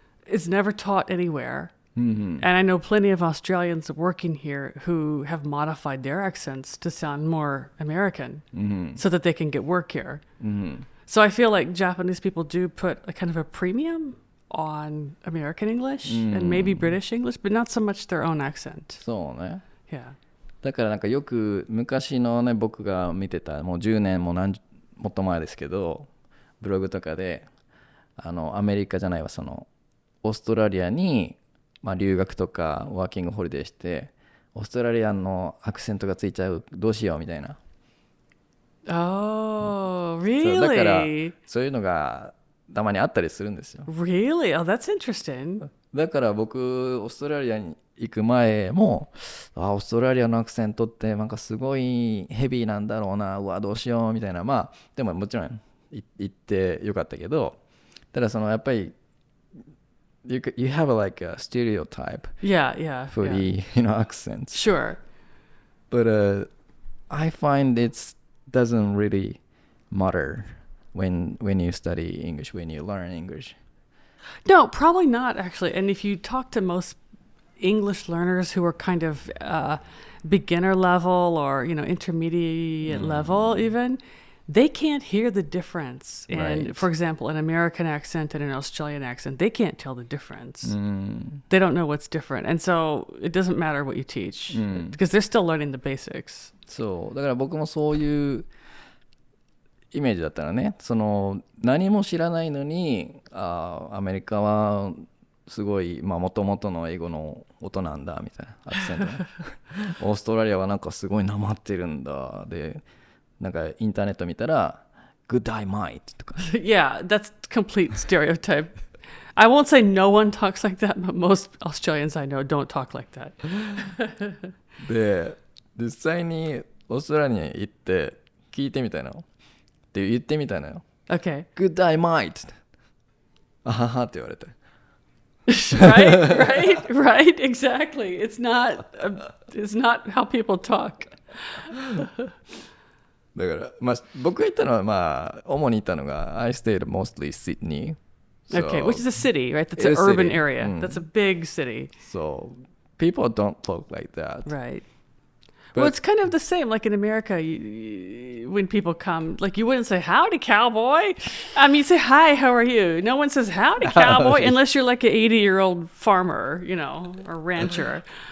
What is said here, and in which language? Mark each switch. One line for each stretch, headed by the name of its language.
English: It's never taught anywhere. And I know plenty of Australians working here who have modified their accents to sound more American so that they can get work here. So I feel like Japanese people do put a kind of a premium on American English and maybe British English, but not so much their own accent.
Japanese: そうね。
English: Yeah.
Japanese: だからなんかよく昔のね僕が見てたもう10年ももっと前ですけどブログとかでアメリカじゃないわそのオーストラリアに留学とかワーキングホリデーしてオーストラリアのアクセントがついちゃうどうしようみたいな。
English: Oh, really?
Japanese: だからそういうのがたまにあったりするんですよ。
English: Really? Oh, that's interesting.
Japanese: だから僕オーストラリアに行く前もオーストラリアのアクセントってなんかすごいヘビーなんだろうなうわどうしようみたいなでももちろん行ってよかったけどただそのやっぱり
English: You have like a stereotype for the accents. Sure. But I find it doesn't really matter when you study English, when you learn English. No, probably not actually. And if you talk to most English learners who are kind of beginner level or intermediate level even, they can't hear the difference in, for example, an American accent and an Australian accent. They can't tell the difference. They don't know what's different. And so it doesn't matter what you teach because they're still learning the basics.
Japanese: そうだから僕もそういうイメージだったらねその何も知らないのにアメリカはすごい元々の英語の音なんだみたいなアクセントねオーストラリアはなんかすごいなまってるんだでなんかインターネット見たら
English: Good day mate
Japanese: とか
English: Yeah, that's complete stereotype. I won't say no one talks like that, but most Australians I know don't talk like that.
Japanese: で実際にオーストラリアに行って聞いてみたいなって言ってみたいなよ
English: Okay. Good day mate
Japanese: あははって言われて
English: right, exactly. It's not how people talk.
Japanese: だから僕が行ったのは主に行ったのが
English: I stayed mostly Sydney. Okay, which is a city, right? That's an urban area. That's a big city. So people don't talk like that. Right. Well, it's kind of the same. Like in America, when people come, like you wouldn't say, howdy, cowboy. You say, hi, how are you? No one says, howdy, cowboy, unless you're like an 80-year-old farmer, or rancher.